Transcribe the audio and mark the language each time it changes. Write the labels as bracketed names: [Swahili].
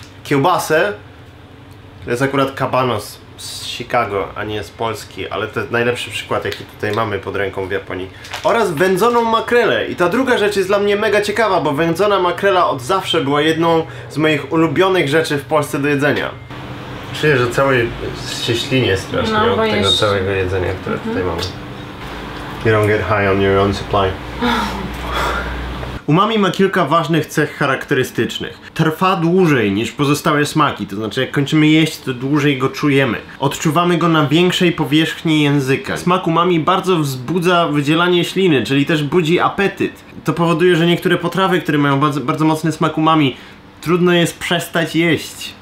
[Polish] Kiełbasę, to jest akurat kabanos z Chicago, a nie z Polski, ale to jest najlepszy przykład, jaki tutaj mamy pod ręką w Japonii. Oraz wędzoną makrelę. I ta druga rzecz jest dla mnie mega ciekawa, bo wędzona makrela od zawsze była jedną z moich ulubionych rzeczy w Polsce do jedzenia. Czuję, że cały się ślinie strasznie od tego całego jedzenia, które tutaj mamy. [English] You don't get high on your own supply. [Polish] Umami ma kilka ważnych cech charakterystycznych. Trwa dłużej niż pozostałe smaki, to znaczy jak kończymy jeść, to dłużej go czujemy. Odczuwamy go na większej powierzchni języka. Smak umami bardzo wzbudza wydzielanie śliny, czyli też budzi apetyt. To powoduje, że niektóre potrawy, które mają bardzo mocny smak umami, trudno jest przestać jeść.